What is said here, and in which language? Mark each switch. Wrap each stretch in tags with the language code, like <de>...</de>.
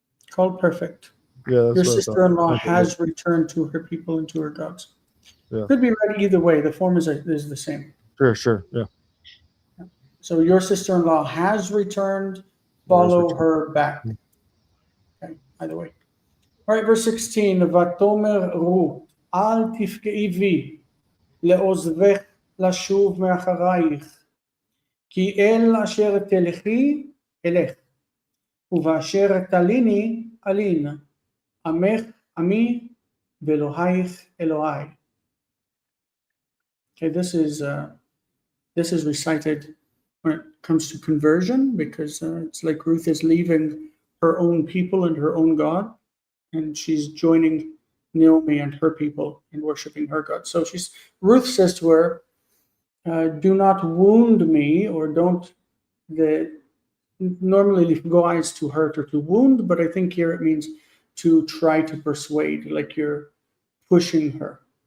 <en>Call perfect. Yeah, that's what I thought. sister-in-law Okay, has returned to her people and to her gods. Yeah. Could be read either way. The form is the same. Sure. Yeah. So your sister-in-law has returned. Follow her back. Okay, either way. All right, verse 16.</en> <he>Vatomer ru al tifkei vi le'ozvech לשוב מאחרייך, כי אל אשר תלכי אלך, ובאשר תליני אלין, עמך עמי ואלוהיך אלוהי.</he> <en>Okay, this is recited when it comes to conversion, because it's like Ruth is leaving her own people and her own God, and she's joining Naomi and her people in worshiping her God. So Ruth says to her, do not wound me, or don't normally go is to hurt or to wound, but I think here it means to try to persuade, like you're pushing her.</en>